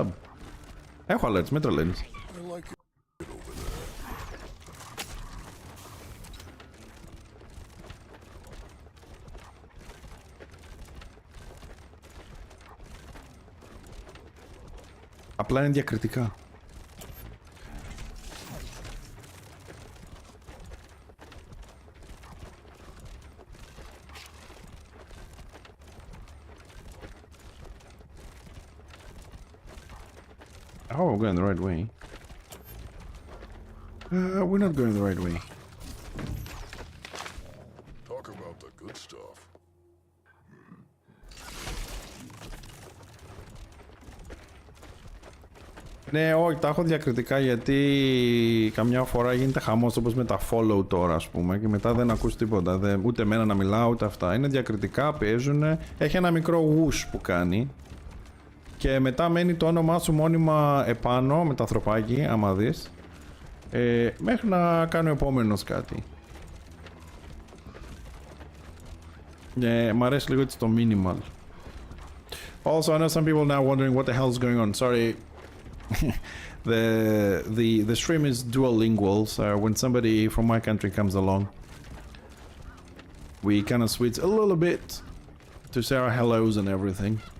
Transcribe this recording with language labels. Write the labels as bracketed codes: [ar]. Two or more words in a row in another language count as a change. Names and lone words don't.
[el] Έχω alerts, μην τρελαίνεις. Απλά είναι διακριτικά. [en] Oh, we're going the right way. We're not going the right way. Talk about the good stuff. [el] Ναι, όχι, τα έχω διακριτικά γιατί καμιά φορά γίνεται χαμός όπως με τα follow τώρα, ας πούμε, και μετά δεν ακούς τίποτα. Ούτε εμένα να μιλάω, ούτε αυτά. Είναι διακριτικά, παίζουν. Έχει ένα μικρό whoosh που κάνει. Και μετά μένει το όνομά σου μόνιμα επάνω με το ανθρωπάκι, άμα δεις, μέχρι να κάνω επόμενος κάτι. Μ' αρέσει λίγο έτσι το minimal. [en] Also, I know some people now wondering what the hell is going on. Sorry, the stream is duolingual, so when somebody from my country comes along, we kind of switch a little bit to say our hellos and everything.